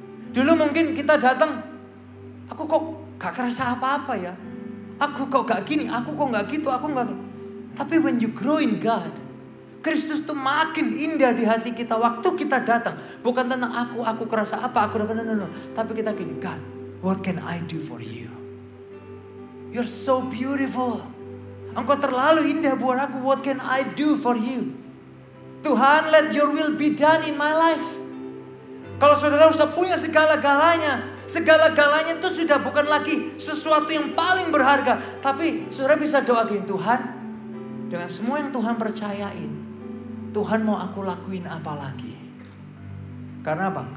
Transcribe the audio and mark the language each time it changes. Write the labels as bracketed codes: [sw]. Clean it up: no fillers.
[id] Dulu mungkin kita datang, aku kok gak kerasa apa-apa ya. Aku kok gak gini, aku kok gak gitu, aku gak gitu. Tapi [en] when you grow in God, [id] Kristus tuh makin indah di hati kita. Waktu kita datang, bukan tentang aku kerasa apa, aku dapat, no. Tapi kita gini, [en] God, what can I do for you? You're so beautiful. [id] Engkau terlalu indah buat aku, [en] what can I do for you? Tuhan, let your will be done in my life. [id] Kalau saudara sudah punya segala-galanya itu sudah bukan lagi sesuatu yang paling berharga. Tapi saudara bisa doa gini, Tuhan, dengan semua yang Tuhan percayain, Tuhan mau aku lakuin apa lagi? Karena apa?